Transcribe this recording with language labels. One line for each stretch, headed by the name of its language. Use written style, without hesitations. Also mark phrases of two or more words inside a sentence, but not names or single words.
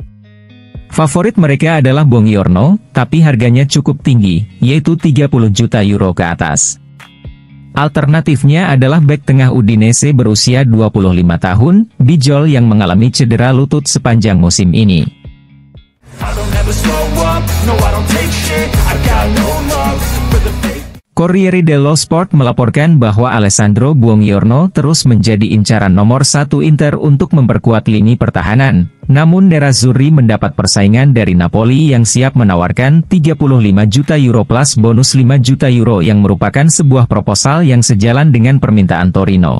Indonesian: Favorit mereka adalah Buongiorno, tapi harganya cukup tinggi, yaitu 30 juta euro ke atas. Alternatifnya adalah bek tengah Udinese berusia 25 tahun, Bijol yang mengalami cedera lutut sepanjang musim ini. Corriere dello Sport melaporkan bahwa Alessandro Buongiorno terus menjadi incaran nomor 1 Inter untuk memperkuat lini pertahanan. Namun Nerazzurri mendapat persaingan dari Napoli yang siap menawarkan 35 juta euro plus bonus 5 juta euro yang merupakan sebuah proposal yang sejalan dengan permintaan Torino.